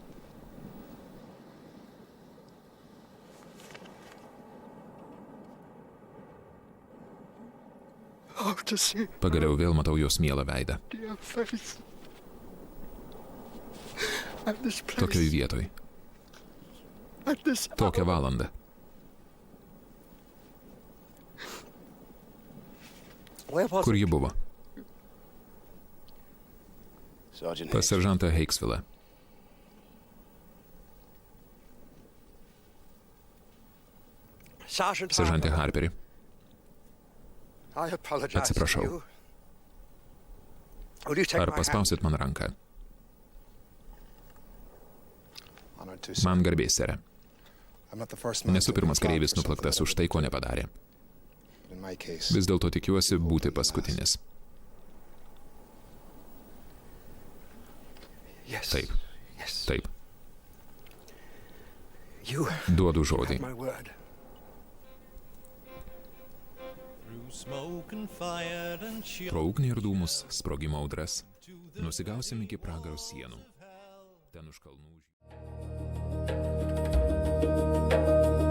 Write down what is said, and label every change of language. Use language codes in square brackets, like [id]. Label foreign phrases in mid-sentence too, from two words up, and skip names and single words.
[en] Oh, to see [lt] Pagaliau vėl matau jos mielą veidą. [en] your face. At this place. [lt] Tokioj vietoj. [en] At this [lt] Tokią valandą. [en] Where was [lt] Kur [en] it? [lt] ji buvo? [en] Sergeant [lt] Pas seržantą Heiksvilą. [en] Sergeant [lt] Seržantė [en] Harper. [lt] Harperi. [en] I apologize [lt] Atsiprašau. [en] to you. Will you take [lt] Ar [en] my hand? [lt] paspausit man ranką? [en] Honored to see. [lt] Man garbės, sere. [en] I'm not the first man [lt] Nesu [en] to be [lt] pirmas [en] flogged [lt] kareivis [en] for something [lt] nuplaktas [en] that I [lt] už tai, ko nepadarė. [en] did. In my case, [lt] Vis dėlto tikiuosi būti paskutinis. [en] Yes. [lt] Taip. [en] Yes. [lt] Taip. [en] You [lt] Duodu žodį. [en] my word. [lt] Pro ugnį ir dūmus, sprogimo audras, nusigausim iki pragaro sienų. Ten už kalnų.